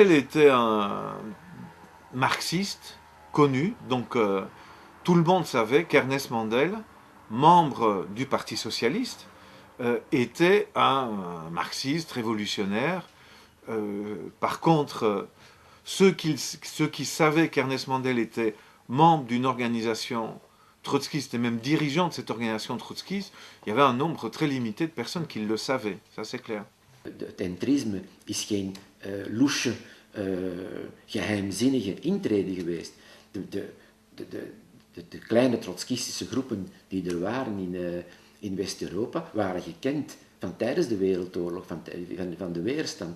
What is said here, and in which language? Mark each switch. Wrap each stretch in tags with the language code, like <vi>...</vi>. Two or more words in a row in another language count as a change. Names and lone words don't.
<fr>Mandel était marxiste connu, donc tout le monde savait qu'Ernest Mandel, membre du Parti socialiste, était un marxiste révolutionnaire. Par contre, ceux qui savaient qu'Ernest Mandel était membre d'une organisation trotskiste et même dirigeant de cette organisation trotskiste, il y avait un nombre très limité de personnes qui le savaient, ça c'est clair.</fr> <nl>Het entrisme is geen loesje, geheimzinnige intrede geweest. De kleine trotskistische groepen die er waren in West-Europa waren gekend van tijdens de Wereldoorlog, van de weerstand.</nl>